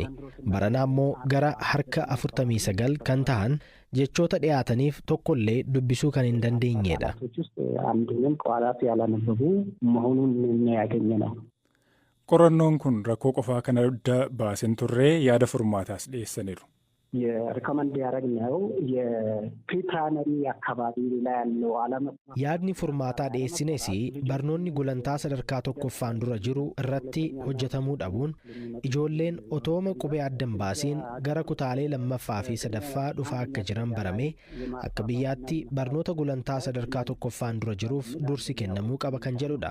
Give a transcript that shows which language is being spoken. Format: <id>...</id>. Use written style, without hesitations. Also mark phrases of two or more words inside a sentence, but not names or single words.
<om>Barana ammoo gara harka 49 kan ta'an jechoota dhiyaataniif tokkollee dubbisuu kan hin dandeenyedha. Qorannoon kun rakkoo qofaa kana adda baasen turree yaada furmaataas dhiyeessaniiru.</om> <am>የሪኮመንድ ያደረግነው የፕሪፕራይመሪ አካባቢ ላይ ያለው አለመስማት</am> <om>yaadni furmaataa dhiyeessines barnoonni gulantaa sadarkaa tokkoffaan dura jiru irratti hojjetamuu dhabuun ijoolleen otooma qubee addan baasiin gara kutaalee lammaffaa fi sadaffaa dhufaa akka jiran barame akka biyyaatti barnoota gulantaa sadarkaa tokkoffaan dura jiruuf dursi kennamuu qaba kan jedhudha.</om>